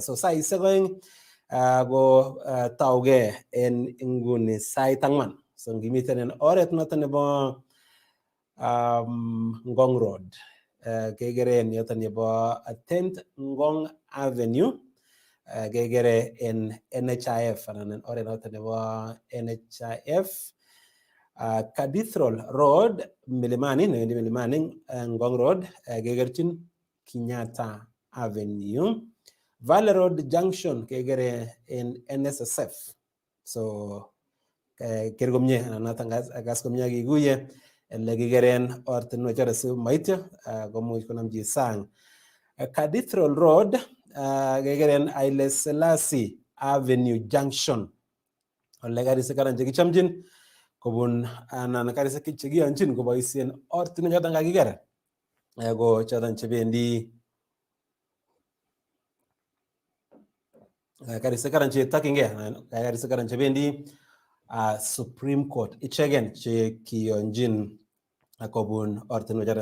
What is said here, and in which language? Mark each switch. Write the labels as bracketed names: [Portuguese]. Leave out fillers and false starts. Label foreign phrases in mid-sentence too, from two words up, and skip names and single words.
[Kalenjin] So saisiek oeng ko taugei en inguni sait 4. So ngimiten en oret noton nebo Ngong Road kekeren yoton nebo 10th Ngong Avenue kekere en NHIF anan en oret noton nebo NHIF. Cathedral Road Milimani newendi Milimani Ngong Road kekerchin Kenyatta Avenue. Valley Road Junction kekere en NSSF. So ker komie anan noton akas komie akikuye ele kikeren ortinwek choton si maityo komuch konamchi sang. Cathedral Road kekeren Haile Selassie Avenue Junction ole karisiek karan chekichomchin kobun anan karisiek chekiyonchin koboisien ortinwek choton kakiker ko choton chebendi karisiek karan chetokyingei karisiek karan chebendi Supreme Court ichegen che kiyonjin kobun ortinwek choton.